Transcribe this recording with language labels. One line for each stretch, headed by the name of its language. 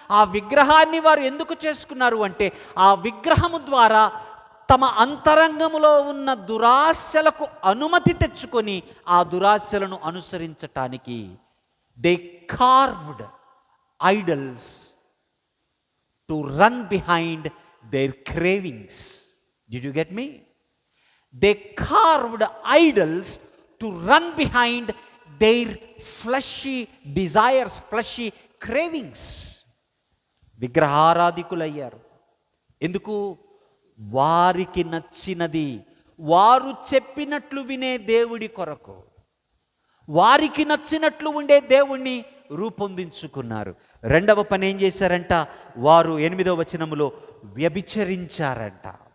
Telugu: ఆ విగ్రహాన్ని వారు ఎందుకు చేసుకున్నారు అంటే, ఆ విగ్రహము ద్వారా తమ అంతరంగములో ఉన్న దురాశలకు అనుమతి తెచ్చుకొని ఆ దురాశలను అనుసరించటానికి
English: They carved idols to run behind their cravings. Did you get me? They carved idols to run behind their fleshy desires, fleshy cravings.
Telugu: విగ్రహారాధికులయ్యారు. ఎందుకు? వారికి నచ్చినది, వారు చెప్పినట్లు వినే దేవుడి కొరకు, వారికి నచ్చినట్లు ఉండే దేవుణ్ణి రూపొందించుకున్నారు. రెండవ పని ఏం చేశారంట? వారు 8వ వచనములో వ్యభిచరించారంట.